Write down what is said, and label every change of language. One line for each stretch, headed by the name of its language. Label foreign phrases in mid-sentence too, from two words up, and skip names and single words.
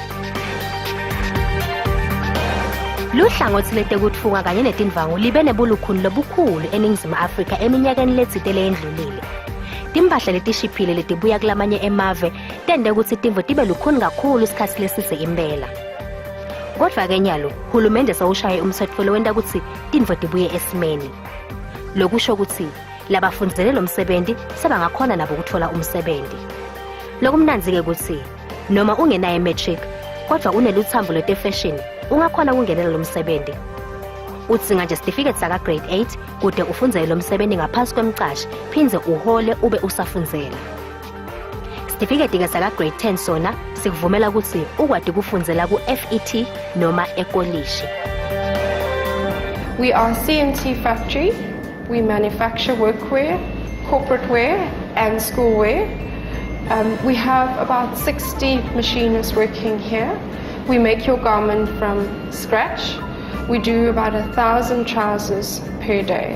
Swati: Luhlangothi letekutfunga kanye netindvangu libe nebulukhuni lobukhulu eNingizimu Afrika eminyakeni letsite leyendlulile. Timpahla letishiphile letibuya kulamanye emave tende ukuthi timvo tibe lukhuni kakhulu isikhathi lesise impela. Kodwa ke nyalo, hulumende sawushaye umtsetfo lowenta ukuthi tintfo tibuye esimeni. Lokusho ukuthi labafundzele lo msebenzi sebangakhona nabo ukuthola umsebenzi. Lokumnanzi ke ukuthi noma ungenayo matric kodwa uneluthambo lwetefashion ungakhona ukungenela lo msebenzi. Udzinga nje certificate saka grade 8 kude ufundzele lo msebenzi ngaphansi kwemcashi, phindze uhole ube usafundzela. Certificate ke saka grade 10 sona sikuvumela ukuthi ukwati kufundzela ku FET noma ekolishi.
English: We are CMT factory. We manufacture workwear, corporate wear and school wear. We have about 60 machinists working here. We make your garment from scratch. We do about 1,000 trousers per day.